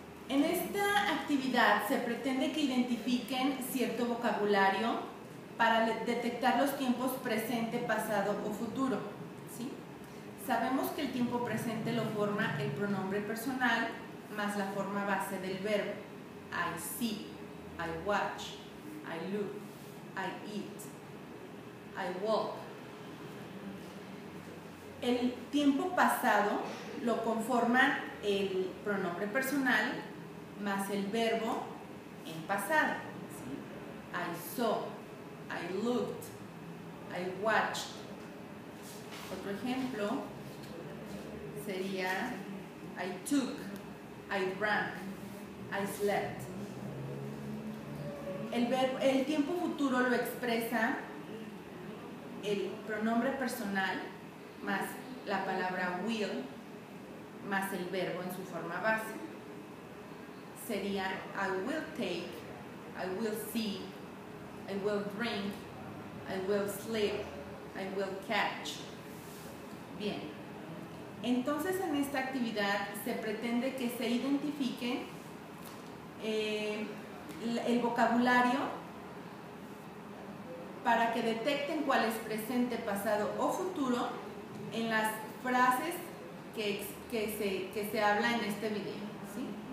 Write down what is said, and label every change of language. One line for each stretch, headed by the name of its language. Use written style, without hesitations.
Spanish: En esta actividad se pretende que identifiquen cierto vocabulario para detectar los tiempos presente, pasado o futuro, ¿sí? Sabemos que el tiempo presente lo forma el pronombre personal más la forma base del verbo.
English: I see, I watch, I look, I eat, I walk.
Spanish: El tiempo pasado lo conforman el pronombre personal más el verbo en pasado, ¿sí?
English: I saw, I looked, I watched.
Spanish: Otro ejemplo sería
English: I took, I drank, I slept.
Spanish: El tiempo futuro lo expresa el pronombre personal más la palabra will más el verbo en su forma base.
English: Sería I will take, I will see, I will drink, I will sleep, I will catch.
Spanish: Bien, entonces en esta actividad se pretende que se identifique el vocabulario para que detecten cuál es presente, pasado o futuro en las frases que se habla en este video, ¿sí?